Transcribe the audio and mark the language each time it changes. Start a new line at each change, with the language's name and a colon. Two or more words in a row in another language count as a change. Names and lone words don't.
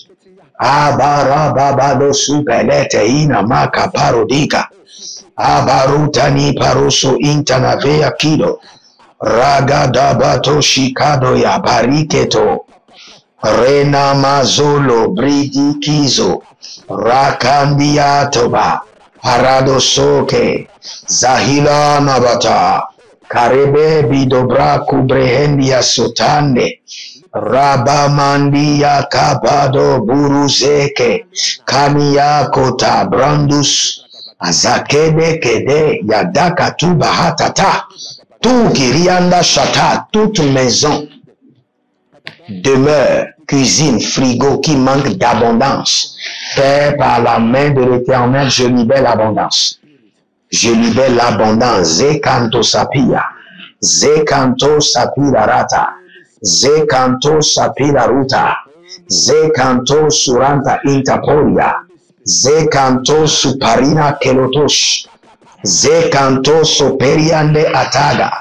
French: Abarababado Supelete, Ina Maka Parodika, Abarutani Paroso Intanavea Kido, Ragadabato Shikado ya Bariketo, Rena Mazolo Bridi Kizo, Rakandia Toba, Paradosoke, Zahila Nabata, Karebe Bidobra Kubrehendia Sotande, Rabamandia Kabado Buruzeke, Kania Kota Brandus, Azakede Kede, Yadaka Tubahatata, tout Kirianda Chata, toute maison, demeure, cuisine, frigo qui manque d'abondance. Père, par la main de l'Éternel, je libère l'abondance. Je libère l'abondance. Zekanto sapia. Zekanto sapira rata. Zekanto sapira ruta. Zekanto suranta intaporia. Zekanto suparina kelotosh. Zekanto soperiande ataga.